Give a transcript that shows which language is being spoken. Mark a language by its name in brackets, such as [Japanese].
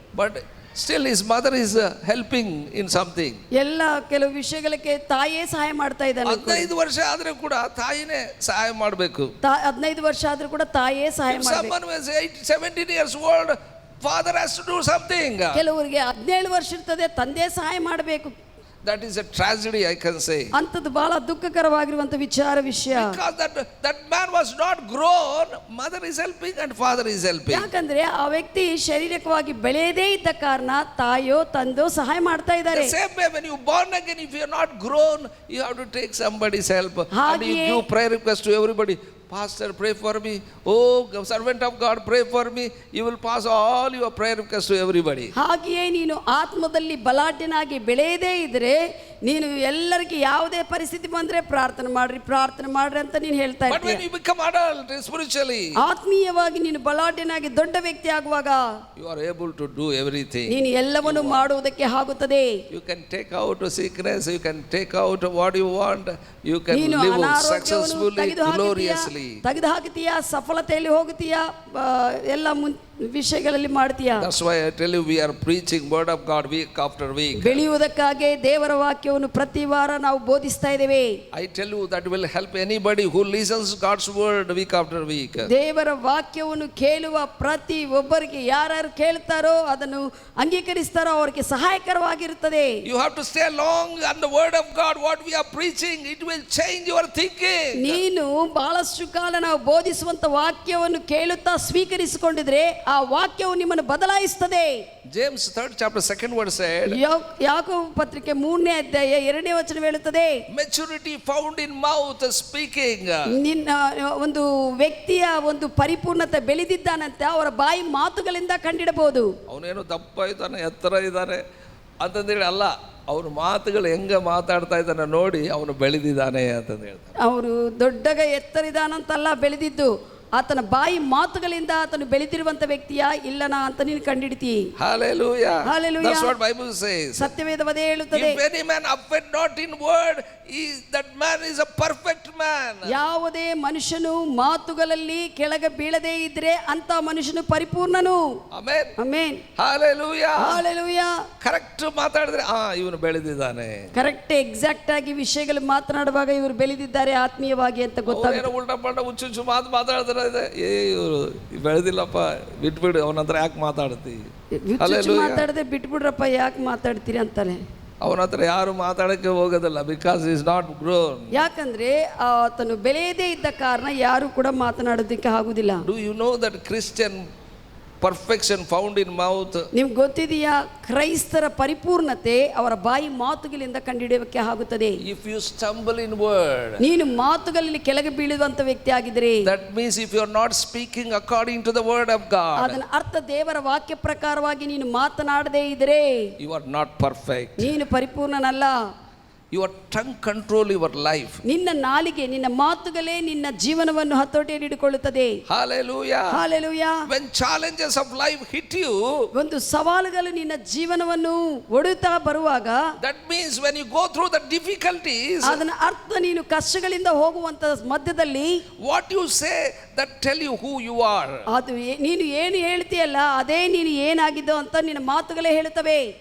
[English] but still his mother is helping in something. [Kannada] ಎಲ್ಲ ಕೆಲವು ವಿಷಯಗಳಿಗೆ ತಾಯಿಯೇ ಸಹಾಯ ಮಾಡ್ತಾ ಇದ್ದಾನೆ. 15 ವರ್ಷ ಆದ್ರೆ ಕೂಡ ತಾಯಿನೇ ಸಹಾಯ ಮಾಡಬೇಕು. 15 ವರ್ಷ ಆದ್ರೂ ಕೂಡ ತಾಯಿಯೇ ಸಹಾಯ ಮಾಡಬೇಕು. [English] Someone who is 17 years old, father has to do something. [Kannada] ಕೆಲವರಿಗೆ 17 ವರ್ಷ ಇರ್ತದೆ, ತಂದೆ ಸಹಾಯ ಮಾಡಬೇಕು. [English] That is a tragedy, I can say. [Kannada] ಅಂತದ್ದು ಬಹಳ ದುಃಖಕರವಾಗಿರುವಂತ ವಿಷಯ. [English] Because that man was not grown, mother is helping and father is helping. [Kannada] ಯಾಕಂದ್ರೆ ಆ ವ್ಯಕ್ತಿ ಶಾರೀರಿಕವಾಗಿ ಬೆಳೆಯದೇ ಇದ್ದ ಕಾರಣ ತಾಯೋ ತಂದೋ ಸಹಾಯ ಮಾಡ್ತಾ ಇದ್ದಾರೆ. [English] The same way when you born again, if you are not grown, you have to take somebody's help. And you give prayer request to everybody. Pastor, pray for me. Oh, servant of God, pray for me. You will pass all your prayer requests to everybody. [Kannada] ಹಾಗೆಯೇ ನೀನು ಆತ್ಮದಲ್ಲಿ ಬಲಾಢ್ಯನಾಗಿ ಬೆಳೆಯದೇ ಇದ್ರೆ ನೀನು ಎಲ್ಲರಿಗೆ ಯಾವುದೇ ಪರಿಸ್ಥಿತಿ ಬಂದ್ರೆ ಪ್ರಾರ್ಥನೆ ಮಾಡ್ರಿ ಅಂತ ನೀನು ಹೇಳ್ತಾ ಇರ್ತೀಯ. [English] But when you become adult spiritually, [Kannada] ಆತ್ಮೀಯವಾಗಿ ನೀನು ಬಲಾಢ್ಯನಾಗಿ ದೊಡ್ಡ ವ್ಯಕ್ತಿ ಆಗುವಾಗ [English] you are able to do everything. [Kannada] ನೀನು ಎಲ್ಲವನ್ನೂ ಮಾಡುವುದಕ್ಕೆ ಆಗುತ್ತದೆ. [English] You can take out sickness, you can take out what you want, you can live successfully, gloriously. [Kannada] ತೆಗೆದು ಹಾಕುತ್ತೀಯ, ಸಫಲತೆಯಲ್ಲಿ ಹೋಗುತ್ತೀಯ, ಎಲ್ಲ ವಿಷಯಗಳಲ್ಲಿ ಮಾಡ್ತೀಯಾ. [English] That's why I tell you, we are preaching word of God week after week. [Kannada] ಬೆಳೆಯುವುದಕ್ಕಾಗಿ ದೇವರ ವಾಕ್ಯವನ್ನು ಪ್ರತಿ ವಾರ ನಾವು ಬೋಧಿಸ್ತಾ ಇದ್ದೇವೆ. [English] I tell you that will help anybody who listens God's word week after week. [Kannada] ದೇವರ ವಾಕ್ಯವನ್ನು ಕೇಳುವ ಪ್ರತಿ ಒಬ್ಬರಿಗೆ ಯಾರು ಕೇಳ್ತಾರೋ ಅದನ್ನು ಅಂಗೀಕರಿಸ್ತಾರೋ ಅವರಿಗೆ ಸಹಾಯಕರವಾಗಿರುತ್ತದೆ. [English] You have to stay long on the word of God, what we are preaching, it will change your thinking. [Kannada] ನೀನು ಬಹಳಷ್ಟು ಕಾಲ ನಾವು ಬೋಧಿಸುವಂತ ವಾಕ್ಯವನ್ನು ಕೇಳುತ್ತಾ ಸ್ವೀಕರಿಸಿಕೊಂಡಿದ್ರೆ ಆ ವಾಕ್ಯವು ನಿಮ್ಮನ್ನು ಬದಲಾಯಿಸುತ್ತದೆ. [English] James 3rd chapter 2nd verse said, [Kannada] ಯಾಕೋಬ ಪತ್ರಿಕೆ 3ನೇ ಅಧ್ಯಾಯ 2ನೇ ವಚನ ಹೇಳುತ್ತದೆ, [English] maturity found in mouth speaking. [Kannada] ನಿನ್ನ ಒಂದು ವ್ಯಕ್ತಿಯ ಒಂದು ಪರಿಪೂರ್ಣತೆ ಬೆಳೆದಿದ್ದಾನಂತೆ ಅವರ ಬಾಯಿ ಮಾತುಗಳಿಂದ ಕಂಡಿಡಬಹುದು. ಅವನೇನು ದಪ್ಪ ಇದ್ದಾನೆ, ಎತ್ತರ ಇದ್ದಾನೆ ಅಂತಂದೇಳಿ ಅಲ್ಲ, ಅವನ ಮಾತುಗಳು ಹೆಂಗ ಮಾತಾಡ್ತಾ ಇದ್ದಾನೆ ನೋಡಿ ಅವನು ಬೆಳೆದಿದ್ದಾನೆ ಅಂತಂದು ಹೇಳ್ತಾರೆ. ಅವರು ದೊಡ್ಡಗ ಎತ್ತರಿದಾನಂತಲ್ಲ ಬೆಳೆದಿದ್ದು, ಆತನ ಬಾಯಿ ಮಾತುಗಳಿಂದ ಆತನು ಬೆಳೆದಿರುವಂತ ವ್ಯಕ್ತಿಯ ಇಲ್ಲನಾ ಅಂತ ನೀನು ಕಂಡಿಡ್ತಿ. [English] Hallelujah. Hallelujah. That's what Bible says. [Kannada] ಸತ್ಯವೇದವದೇ ಹೇಳುತ್ತದೆ, [English] if any man offend not in word, that man is a perfect man. [Kannada] ಯಾವುದೇ ಮನುಷ್ಯನು ಮಾತುಗಳಲ್ಲಿ ಕೆಳಗೆ ಬೀಳದೇ ಇದ್ರೆ ಅಂತ ಮನುಷ್ಯನು ಪರಿಪೂರ್ಣನು. [English] Amen. Amen. Hallelujah. Hallelujah. [Kannada] Correct ಮಾತಾಡಿದ್ರೆ ಇವನು ಬೆಳೆದಿದ್ದಾನೆ. ಕರೆಕ್ಟ್ ಎಕ್ಸಾಕ್ಟ್ ಆಗಿ ವಿಷಯಗಳು ಮಾತನಾಡುವಾಗ ಇವರು ಬೆಳೆದಿದ್ದಾರೆ ಆತ್ಮೀಯವಾಗಿ ಅಂತ ಗೊತ್ತಾಗುತ್ತೆ. ಉಲ್ಟಾ ಪಲ್ಟ ಹುಚ್ಚು ಮಾತಾಡಿದ್ರೆ ಇವರು ಬೆಳೆದಿಲ್ಲಪ್ಪ, ಬಿಟ್ಬಿಡು ಅವನ ಹತ್ರ ಯಾಕೆ ಮಾತಾಡ್ತಿ, ಮಾತಾಡದೆ ಬಿಟ್ಬಿಡ್ರಪ್ಪ ಯಾಕೆ ಮಾತಾಡ್ತೀರಿ ಅಂತಾನೆ. ಅವನ ಹತ್ರ ಯಾರು ಮಾತಾಡಕ್ಕೆ ಹೋಗೋದಿಲ್ಲ, [English] Because is not grown. [Kannada] ಯಾಕಂದ್ರೆ ಆತನು ಬೆಳೆಯದೇ ಇದ್ದ ಕಾರಣ ಯಾರು ಕೂಡ ಮಾತನಾಡೋದಕ್ಕೆ ಆಗುದಿಲ್ಲ. [English] Do you know that Christian perfection found in mouth? [Kannada] ನಿಮ್ಗೆ ಗೊತ್ತಿದೆಯಾ ಕ್ರೈಸ್ತರ ಪರಿಪೂರ್ಣತೆ ಅವರ ಬಾಯಿ ಮಾತುಗಳಿಂದ ಕಂಡುಹಿಡಿಯಕ್ಕೆ ಆಗುತ್ತದೆ. [English] If you stumble in word, [Kannada] ನೀನು ಮಾತುಗಳಲ್ಲಿ ಕೆಳಗೆ ಬೀಳುವಂತ ವ್ಯಕ್ತಿ ಆಗಿದ್ರೆ, [English] that means if you are not speaking according to the word of God, [Kannada] ಅದರ ಅರ್ಥ ದೇವರ ವಾಕ್ಯ ಪ್ರಕಾರವಾಗಿ ನೀನು ಮಾತನಾಡದೇ ಇದ್ರೆ [English] you are not perfect. [Kannada] ನೀನು ಪರಿಪೂರ್ಣನಲ್ಲ. [English] Your tongue control your life. [Kannada] ನಿನ್ನ ನಾಲಿಗೆ, ನಿನ್ನ ಮಾತುಗಳೇ ನಿನ್ನ ಜೀವನವನ್ನು ಹತೋಟಿಯಲ್ಲಿ ಹಿಡಿಕೊಳ್ಳುತ್ತದೆ. [English] Hallelujah. Hallelujah. When challenges of life hit you, [Kannada] ಒಂದು ಸವಾಲುಗಳು ನಿನ್ನ ಜೀವನವನ್ನು ಒಡೆಯುತ್ತಾ ಬರುವಾಗ, [English] that means when you go through the difficulties, [Kannada] ಅದರ ಅರ್ಥ ನೀನು ಕಷ್ಟಗಳಿಂದ ಹೋಗುವಂತ ಮಧ್ಯದಲ್ಲಿ [English] what you say that tell you who you are. [Kannada] ಅದು ನೀನು ಏನು ಹೇಳ್ತೀಯಲ್ಲ ಅದೇ ನೀನು ಏನಾಗಿದ್ದೋ ಅಂತ ನಿನ್ನ ಮಾತುಗಳೇ ಹೇಳುತ್ತವೆ.